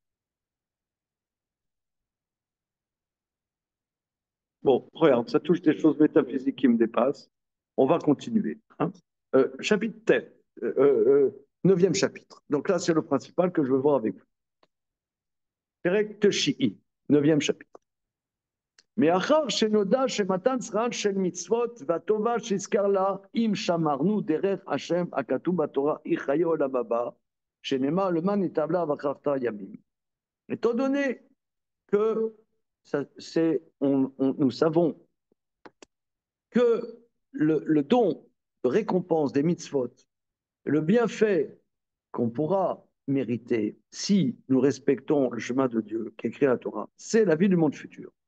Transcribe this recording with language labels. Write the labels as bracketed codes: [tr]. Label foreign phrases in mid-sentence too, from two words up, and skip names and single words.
[fr] Bon, regarde, ça touche des choses métaphysiques qui me dépassent. On va continuer. Hein. Chapitre 9e chapitre. Donc là, c'est le principal que je veux voir avec vous. [he] פרק תשיעי, [fr] 9e chapitre. [he] מאחר שנודע שמתן שכרן של מצוות והטובה שהזכר לה אם שמרנו דרך השם הכתוב בתורה היא חיי עולם הבא שנאמר למען ייטב לה ואחרת ימים. [fr] Étant donné que nous savons que le don de récompense des mitzvot, le bienfait qu'on pourra mériter si nous respectons le chemin de Dieu qui écrit la Torah, c'est la vie du monde futur.